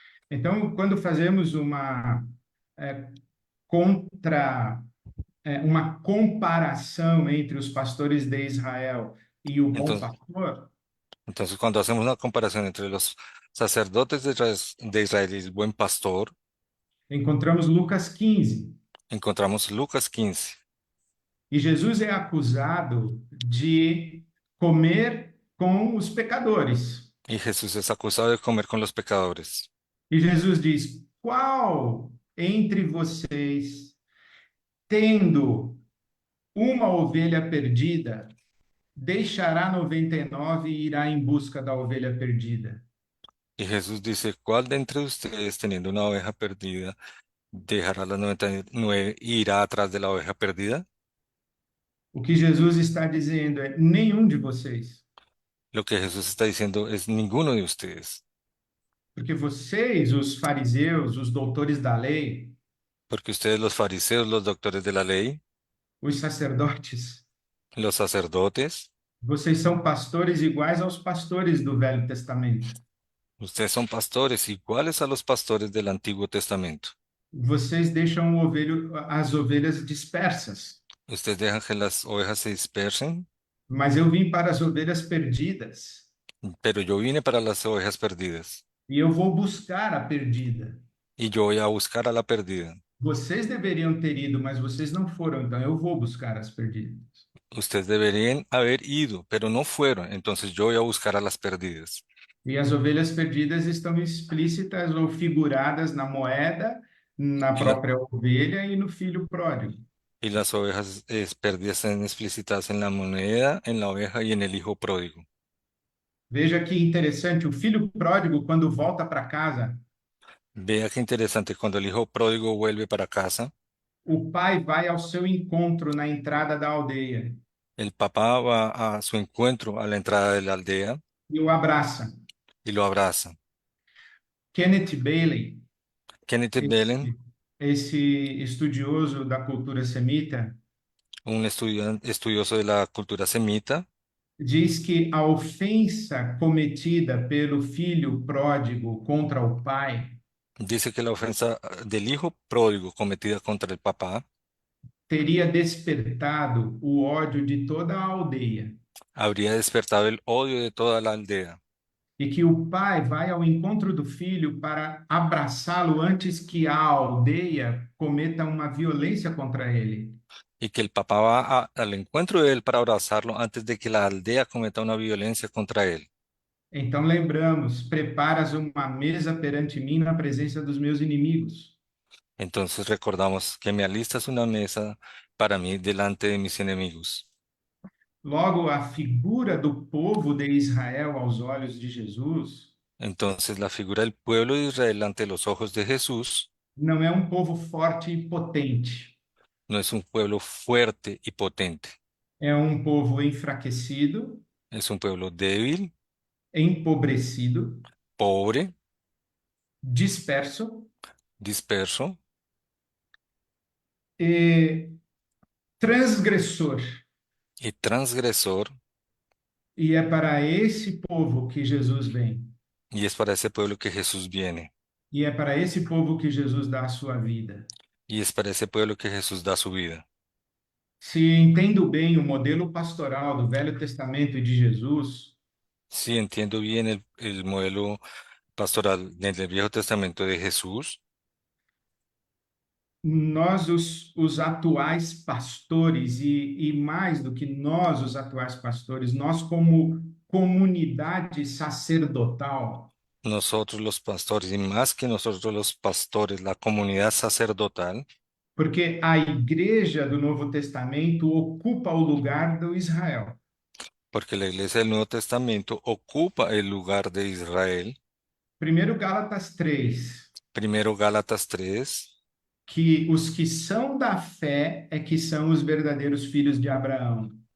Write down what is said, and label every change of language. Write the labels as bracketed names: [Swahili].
[Portuguese] Então, quando fazemos é, contra, uma comparação entre os pastores de Israel e o bom [Spanish] Entonces, [Portuguese] pastor, [Spanish] cuando hacemos una comparación entre los sacerdotes de Israel y el buen pastor, [Portuguese] encontramos Lucas 15. [Spanish] encontramos Lucas 15. [Portuguese] E Jesus é acusado de comer com os pecadores. [Spanish] Y Jesús es acusado de comer con los pecadores. [Portuguese] E Jesus diz: qual entre vocês, tendo uma ovelha perdida, deixará 99 e irá em busca da ovelha perdida? [Spanish] Y Jesús dice, ¿cuál de entre ustedes teniendo una oveja perdida dejará las 99 e irá atrás de la oveja perdida? [Portuguese] O que Jesus está dizendo é: nenhum de vocês, [Spanish] Lo que Jesús está diciendo es ninguno de ustedes, [Portuguese] porque vocês, os fariseus, os doutores da lei, [Spanish] porque ustedes los fariseos, los doctores de la ley, [Portuguese] os sacerdotes, [Spanish] los sacerdotes, [Portuguese] vocês são pastores iguais aos pastores do Velho Testamento. [Spanish] ustedes son pastores iguales a los pastores del Antiguo Testamento. [Portuguese] Vocês deixam as ovelhas dispersas, [Spanish] Ustedes dejan que las ovejas se dispersen, [Portuguese] mas eu vim para as ovelhas perdidas [Spanish] pero yo vine para las ovejas perdidas [Portuguese] e eu vou buscar a perdida. [Spanish] y yo voy a buscar a la perdida. [Portuguese] Vocês deveriam ter ido, mas vocês não foram, então eu vou buscar as perdidas. [Spanish] Ustedes deberían haber ido, pero no fueron, entonces yo voy a buscar a las perdidas. [Portuguese] E as ovelhas perdidas estão explícitas ou figuradas na moeda, na [Spanish] Y, la- [Portuguese] própria ovelha e no filho pródigo. [Spanish] y las ovejas perdidas están explícitas en la moneda, en la oveja y en el hijo pródigo. [Portuguese] Veja que interessante, o filho pródigo, quando volta para casa, [Spanish] Vea qué interesante, cuando el hijo pródigo vuelve para casa, [Portuguese] o pai vai ao seu encontro na entrada da aldeia [Spanish] el papá va a su encuentro a la entrada de la aldea [Portuguese] e o abraça. [Spanish] y lo abraza. [Portuguese] Kenneth Bailey, [Spanish] Kenneth Belen, [Portuguese] esse, esse estudioso da cultura semita, [Spanish] un estudioso de la cultura semita, [Portuguese] diz que a ofensa cometida pelo filho pródigo contra o pai [Spanish] dice que la ofensa del hijo pródigo cometida contra el papá [Portuguese] teria despertado o ódio de toda a aldeia [Spanish] habría despertado el odio de toda la aldea [Portuguese] e que o pai vai ao encontro do filho para abraçá-lo antes que a aldeia cometa uma violência contra ele. [Spanish] y que el papá va al encuentro de él para abrazarlo antes de que la aldea cometa una violencia contra él. [Portuguese] Então lembramos, preparas uma mesa perante mim na presença dos meus inimigos. [Spanish] Entonces recordamos que me alistas una mesa para mí delante de mis enemigos. [Portuguese] Logo, a figura do povo de Israel aos olhos de Jesus [Spanish] Entonces la figura del pueblo de Israel ante los ojos de Jesús [Portuguese] não é um povo forte e potente, [Spanish] no es un pueblo fuerte y potente, [Portuguese] é um povo enfraquecido, [Spanish] es un pueblo débil, [Portuguese] empobrecido, [Spanish] pobre, [Portuguese] disperso [Spanish] disperso [Portuguese] e transgressor. [Spanish] y transgresor, [Portuguese] E é para esse povo que Jesus vem. [Spanish] y es para ese pueblo que Jesús viene, [Portuguese] E é para esse povo que Jesus dá a sua vida. [Spanish] y es para ese pueblo que Jesús da su vida. [Portuguese] Se entendo bem o modelo pastoral do Velho Testamento e de Jesus, [Spanish] Si entiendo bien el modelo pastoral del Viejo Testamento de Jesús, [Portuguese] nós, os atuais pastores, e mais do que nós, os atuais pastores, nós, como comunidade sacerdotal, [Spanish] nosotros los pastores, y más que nosotros los pastores, la comunidad sacerdotal, [Portuguese] porque a igreja do Novo Testamento ocupa o lugar do Israel. [Spanish] porque la iglesia del Nuevo Testamento ocupa el lugar de Israel. [Portuguese] Primeiro Gálatas 3, [Spanish] Primero Gálatas 3, [Portuguese] que os que são da fé é que são os verdadeiros filhos de Abraão.